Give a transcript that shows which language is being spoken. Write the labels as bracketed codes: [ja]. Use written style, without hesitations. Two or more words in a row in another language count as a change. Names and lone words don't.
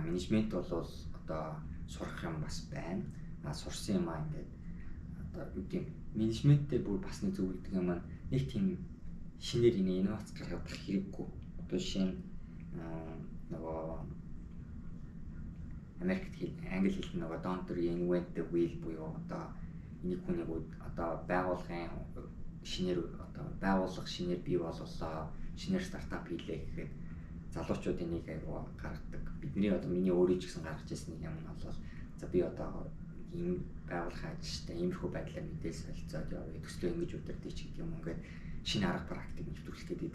[mn] Менежмент бол одоо сурах юм бас байна. Сурсан юм ингээд одоо юу гэдэг менежменттэй бүр бас нэг зөвлөдөг юм маань нэг тийм шинээр инновац гаргах хэрэггүй. Одоо шинэ нөгөө Америкт англи хэлний нөгөө [en] don't reinvent the wheel [mn] буюу одоо энийг хүнийг одоо байгууллагын шинээр одоо байгууллага шинээр бий болголоо, шинээр стартап хийлээ гэхэд залуучууд энийг аягүй гаргадаг. Бидний одоо миний өөрөө ч гэсэн гаргаж ирсэн юм нь бол за би одоо ийм байгууллагын ажилчтай иймэрхүү байдлаар мэдээлэл солилцоод явъя, төслөө ингэж удирдах ч гэдэг юм ингээд шинэ арга практик нэвтрүүлэх гэдэг.